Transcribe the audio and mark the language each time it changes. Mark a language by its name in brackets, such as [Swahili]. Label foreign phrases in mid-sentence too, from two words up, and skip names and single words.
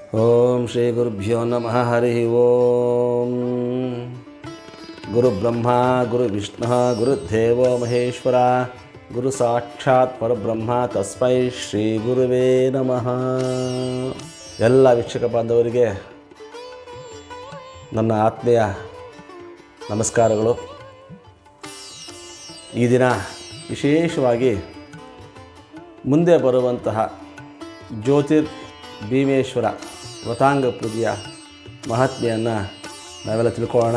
[Sanskrit] ಓಂ ಶ್ರೀ ಗುರುಭ್ಯೋ ನಮಃ. ಹರಿ ಓಂ. ಗುರು ಬ್ರಹ್ಮ ಗುರು ವಿಷ್ಣು ಗುರುದೇವೋ ಮಹೇಶ್ವರ, ಗುರು ಸಾಕ್ಷಾತ್ ಪರಬ್ರಹ್ಮ, ತಸ್ಮೈ ಶ್ರೀ ಗುರುವೇ ನಮಃ. [Kannada] ಎಲ್ಲ ವೀಕ್ಷಕ ಬಾಂಧವರಿಗೆ ನನ್ನ ಆತ್ಮೀಯ ನಮಸ್ಕಾರಗಳು. ಈ ದಿನ ವಿಶೇಷವಾಗಿ ಮುಂದೆ ಬರುವಂತಹ ಜ್ಯೋತಿರ್ ಭೀಮೇಶ್ವರ ವ್ರತಾಂಗ ಪೂಜೆಯ ಮಹಾತ್ಮೆಯನ್ನು ನಾವೆಲ್ಲ ತಿಳ್ಕೊಳ್ಳೋಣ.